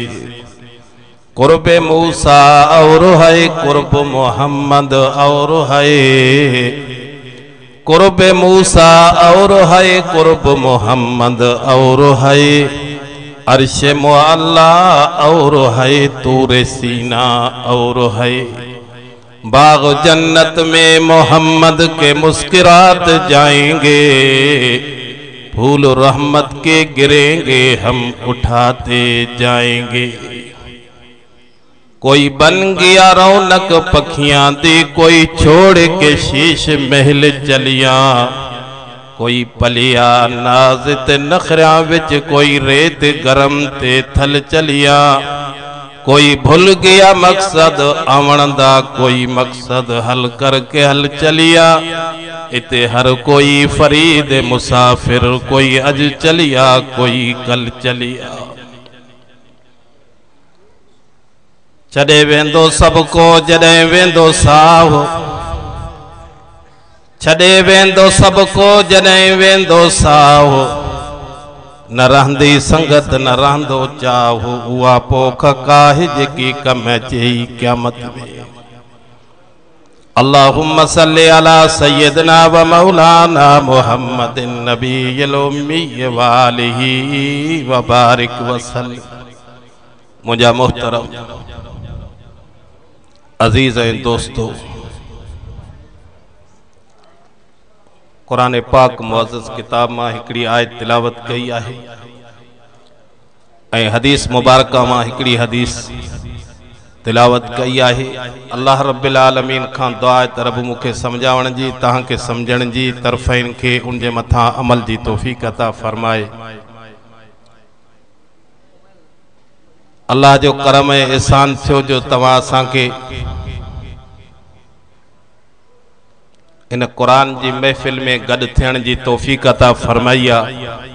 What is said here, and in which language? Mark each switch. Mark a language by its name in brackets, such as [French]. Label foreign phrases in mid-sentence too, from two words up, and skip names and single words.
[Urdu] قرب موسیٰ اور ہے قرب محمد اور ہے، قرب موسیٰ اور ہے قرب محمد اور ہے، عرش معلیٰ اور ہے طور سینا اور ہے. باغ جنت میں محمد کے مسکرات جائیں گے، پھول رحمت کے گریں گے ہم اٹھاتے جائیں گے. [Punjabi] کوئی بن گیا رونق پکھیاں دی، کوئی چھوڑ کے شیش محل چلیا. کوئی پلیا ناز تے نخرا وچ، کوئی ریت گرم تے تھل چلیا. کوئی بھل گیا مقصد آون دا، کوئی مقصد حل کرکے ہل چلیا. اتے ہر کوئی فرید مسافر، کوئی اج چلیا کوئی کل چلیا. [Sindhi] छॾे वेंदो सबको जॾहिं वेंदो साहु, छॾे वेंदो सबको जॾहिं वेंदो साहु। न रहंदी संगत न रहंदो चाहु, उहा पोख काहे जेकी कम अचे क़यामत में। [Arabic] اللهم صل على سيدنا ومولانا محمد النبي الأمي وآله وبارك وسلم. [Sindhi] मुझा मोहतरम अजीज दोस्तों, कुरान पाक मुअज़्ज़ज़ किताब मां हिकड़ी आयत तिलावत कई आहे ऐं हदीस मुबारका मां हिकड़ी हदीस तिलावत कई आहे। [Arabic] الله رب العالمين [Sindhi] खां दुआ त रब मूंखे समझावण जी, तहां के समझण जी, तरफ़ैन के उन जे मथां अमल जी तौफ़ीक़ अता फरमाए। अल्लाह जो करम ऐं एहसान थियो जो तव्हां असांखे इन कुरान जी महफ़िल में गॾु थियण जी तौफ़ीक़ अता फरमाई आहे।